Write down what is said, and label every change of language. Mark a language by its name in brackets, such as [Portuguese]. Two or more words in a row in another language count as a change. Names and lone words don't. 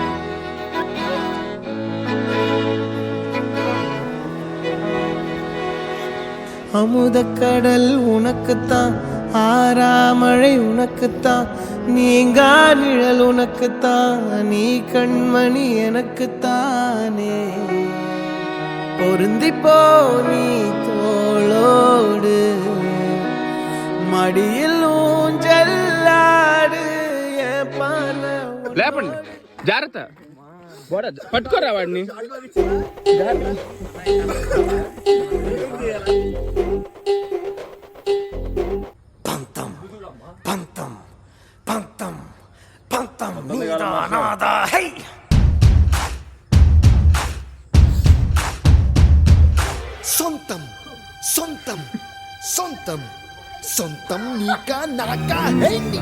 [Tamil] அமுதக்கடல் உனக்குத்தான் ஆறாமழை உனக்குத்தான் நீங்கா நிழல் உனக்குத்தான் நீ கண்மணி எனக்குத்தானே பொருந்திப்போ நீ தோளோடு மடியில் ஊஞ்சல்லாடு [Telugu] లేపండి జాగ్రత్త పట్టుకోరా వాడిని పంతం పంతం పంతం పంతం నీదానాదా హై సొంతం సొంతం సొంతం సొంతం నీకా నాకా హై